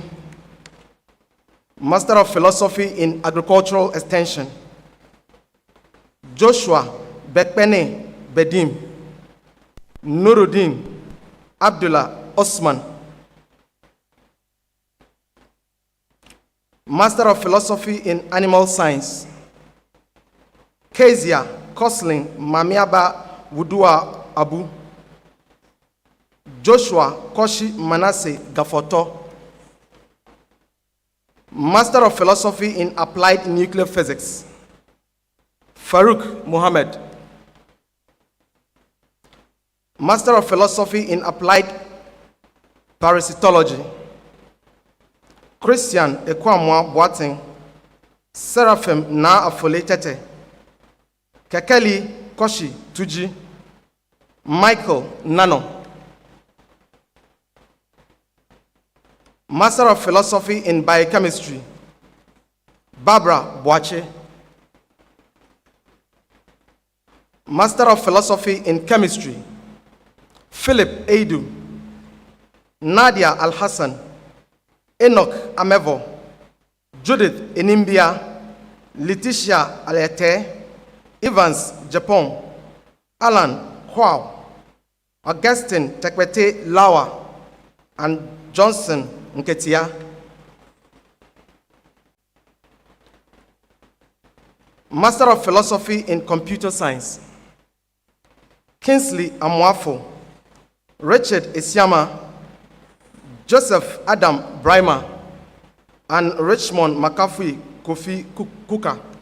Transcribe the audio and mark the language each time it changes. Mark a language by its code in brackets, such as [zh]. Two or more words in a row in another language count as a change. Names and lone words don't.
[en] Master of Philosophy in Agricultural Extension, Joshua Bekpene Bedim. Nuruddin Abdullah Osman. Master of Philosophy in Animal Science, Kezia Kosling Mamiaba Wudua Abu. Joshua Koshi Manasseh Gafoto. Master of Philosophy in Applied Nuclear Physics, Farouk Muhammad. Master of Philosophy in Applied Parasitology, Christian Ekwamwa Boateng. Seraphim Na Afoletete, Kekeli Koshi Tuji. Michael Nano. Master of Philosophy in Biochemistry, Barbara Boache. Master of Philosophy in Chemistry, Philip Eidu. Nadia Al-Hassan, Enoch Amevo, Judith Enimbia, Letitia Alete, Evans Japan, Alan Huao, Augustine Tekwete Lawa, and Johnson Nketia. Master of Philosophy in Computer Science, Kingsley Amwafo, Richard Isiama, Joseph Adam Brimer, and Richmond McAfee Kofi Kuka.